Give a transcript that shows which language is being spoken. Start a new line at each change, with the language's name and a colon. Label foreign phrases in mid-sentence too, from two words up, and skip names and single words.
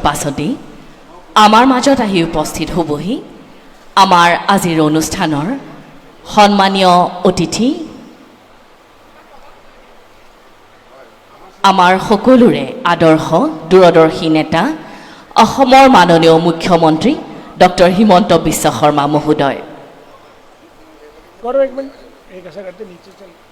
Assamese: পাছতেই আমাৰ মাজত আহি উপস্থিত হ'বহি আমাৰ আজিৰ অনুষ্ঠানৰ সন্মানীয় অতিথি, আমাৰ সকলোৰে আদৰ্শ দূৰদৰ্শী নেতা অসমৰ মাননীয় মুখ্যমন্ত্ৰী ডক্টৰ হিমন্ত বিশ্ব শৰ্মা মহোদয়।
Hindi: करो एक मिनट, एक ऐसा करते नीचे चल।